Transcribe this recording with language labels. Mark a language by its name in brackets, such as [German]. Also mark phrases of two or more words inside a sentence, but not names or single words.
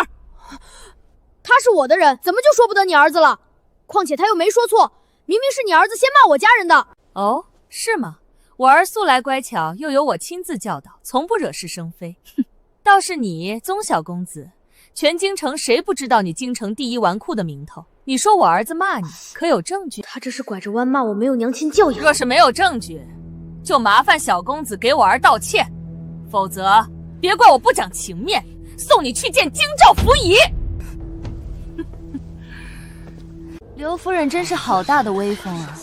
[Chinese] 他是我的人，怎麼就說不得你兒子了？況且他又沒說錯，明明是你兒子先罵我家人的。哦，是嗎？我兒素來乖巧，又有我親自教導，從不惹是生非。倒是你，宗小公子，全京城誰不知道你京城第一紈絝的名頭？你說我兒子罵你，可有證據？他這是拐着彎罵我沒有娘親教養。若是沒有證據，就麻煩小公子給我兒道歉，否則別怪我不講情面，送你去見京兆府尹。劉夫人真是好大的威風啊！